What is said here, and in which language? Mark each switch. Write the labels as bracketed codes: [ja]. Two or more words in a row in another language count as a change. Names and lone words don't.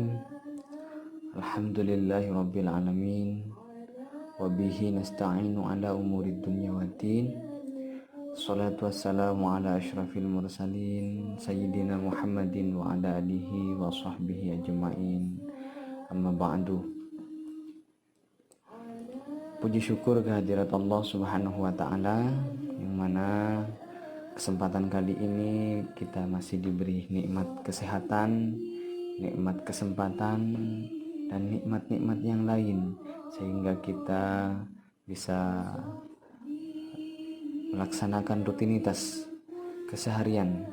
[ar] الحمد لله رب العالمين. وبه نستعين على أمور الدنيا والدين. الصلاة والسلام على أشرف المرسلين سيدنا محمد وعلى آله وصحبه أجمعين. أما بعد. [id] Puji syukur kehadirat Allah [ar] سبحانه وتعالى, [id] yang mana kesempatan kali ini kita masih diberi nikmat kesehatan, nikmat kesempatan, dan nikmat-nikmat yang lain, sehingga kita bisa melaksanakan rutinitas keseharian.